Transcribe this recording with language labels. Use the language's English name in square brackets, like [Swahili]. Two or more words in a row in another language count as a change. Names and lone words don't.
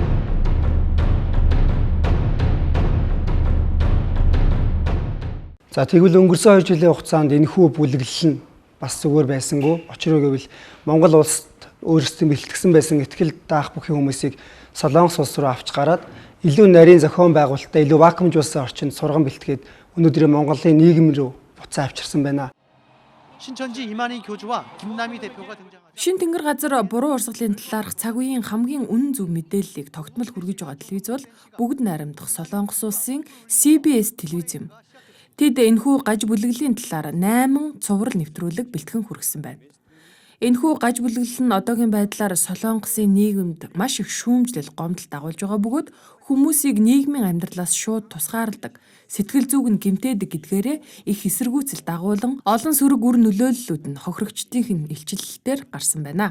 [Mongolian] За тэгвэл өнгөрсөн 2 жилийн хугацаанд энэхүү бүлэглэл нь бас зүгээр байсангүй. Учир нь гэвэл Монгол улсад өөрсдөө бэлтгэсэн байсан ихтгэл даах бүхий хүмүүсийг Солонгос улс руу авч гараад илүү нарийн зохион байгуулалттай, илүү вакуумжуулсан орчинд сурган бэлтгээд өнөөдрийн Монголын нийгэм рүү буцаа авчирсан байна. [Korean] 신천지 이만희 교주와 김남희 대표가 등장하죠. [Mongolian] Шин тэнгэр газар буруу урсгалын талаарх цаг үеийн хамгийн үнэн зөв мэдээллийг тогтмол хүргэж байгаа телевиз бол бүгд найрамдах Солонгос улсын CBS телевиз юм. Тэд энэхүү гаж бүлэглэлийн талаар 8 цуврал нэвтрүүлэг бэлтгэн хүргэсэн байна. Энэхүү гаж бүлэглэл нь одоогийн байдлаар Солонгосын нийгэмд маш их шүүмжлэл гомдол дагуулж байгаа бөгөөд хүмүүсийг нийгмийн амьдралаас шууд тусгаарладаг, сэтгэл зүг нь гэмтээдэг гэдгээрээ их эсэргүүцэл дагуулan олон сөрөг үр нөлөөллүүд нь хохирогчдын илчилэлтээр гарсан байна.